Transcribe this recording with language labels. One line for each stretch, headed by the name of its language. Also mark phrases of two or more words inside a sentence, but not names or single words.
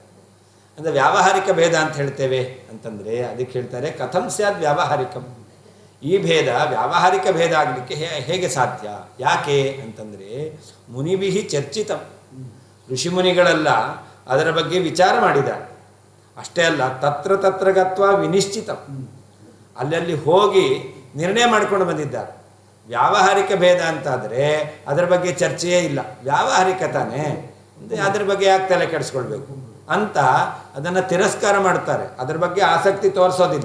Kannada: ಅಂದರೆ ವ್ಯಾವಹಾರಿಕ ಭೇದ ಅಂತ ಹೇಳ್ತೇವೆ ಅಂತಂದರೆ ಅದಕ್ಕೆ ಹೇಳ್ತಾರೆ
Sanskrit: ಕಥಂ ಸ್ಯಾದ್ ವ್ಯಾವಹಾರಿಕಂ.
Kannada: ಈ ಭೇದ ವ್ಯಾವಹಾರಿಕ ಭೇದ ಆಗಲಿಕ್ಕೆ ಹೇಗೆ ಸಾಧ್ಯ, ಯಾಕೆ ಅಂತಂದರೆ
Sanskrit: ಮುನಿಭಿಹಿ ಚರ್ಚಿತಂ,
Kannada: ಋಷಿಮುನಿಗಳೆಲ್ಲ ಅದರ ಬಗ್ಗೆ ವಿಚಾರ ಮಾಡಿದ್ದಾರೆ. ಅಷ್ಟೇ ಅಲ್ಲ,
Sanskrit: ತತ್ರ ತತ್ರ ಗತ್ವ ವಿನಿಶ್ಚಿತಂ,
Kannada: ಅಲ್ಲಲ್ಲಿ ಹೋಗಿ ನಿರ್ಣಯ ಮಾಡ್ಕೊಂಡು ಬಂದಿದ್ದಾರೆ. ವ್ಯಾವಹಾರಿಕ ಭೇದ ಅಂತಾದರೆ ಅದರ ಬಗ್ಗೆ ಚರ್ಚೆಯೇ ಇಲ್ಲ, ವ್ಯಾವಹಾರಿಕ ತಾನೇ, ಅದರ ಬಗ್ಗೆ ಯಾಕೆ ತಲೆ ಕೆಡಿಸ್ಕೊಳ್ಬೇಕು ಅಂತ ಅದನ್ನು ತಿರಸ್ಕಾರ ಮಾಡ್ತಾರೆ, ಅದರ ಬಗ್ಗೆ ಆಸಕ್ತಿ ತೋರಿಸೋದಿಲ್ಲ.